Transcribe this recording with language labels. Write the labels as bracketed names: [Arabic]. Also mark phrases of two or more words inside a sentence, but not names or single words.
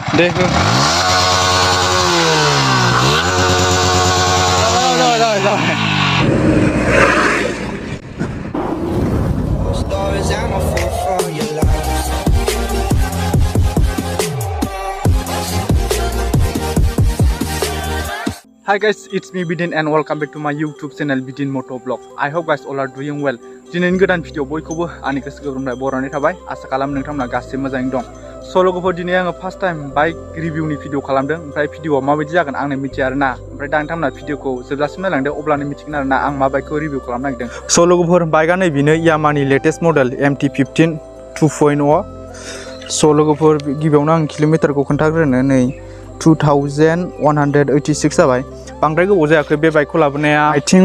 [Bodo] दे हो जाबाय [English] Hi guys, it's me Bidin and welcome back to my YouTube channel Bidin Moto Vlogs. I hope guys all are doing well. [Bodo] दिनैनि गोदान भिडिअ बयखौबो आंनि गोसो गोरबोनिफ्राय बरायनाय थाबाय आसा खालामो नोंथांमोना गासिबो मोजाङैनो दं। स' लोगोफोर दिनै आङो [English] first time bike [Bodo] रिभिउनि भिडिअ खालामदों ओमफ्राय भिडिअआ माबायदि जागोन आंनो मिथिया आरोना ओमफ्राय दा नोंथांमोना भिडिअखौ जोबजासिम नायलांदो अब्लानो मिथिगोन आरोना आं मा बाइकखौ रिभिउ खालामनो नागिरदों। स' लोगोफोर बाइकआ नैबेनो यामाहानि [English] latest model [Bodo] MT15 2.0। स' लोगोफोर गिबियावनो आं किल'मिटारखौ खोन्थाग्रोनो नै 2186 जाबाय बांद्राय गोबाव जायाखै बे बाइकखौ लाबोनाया [English] I think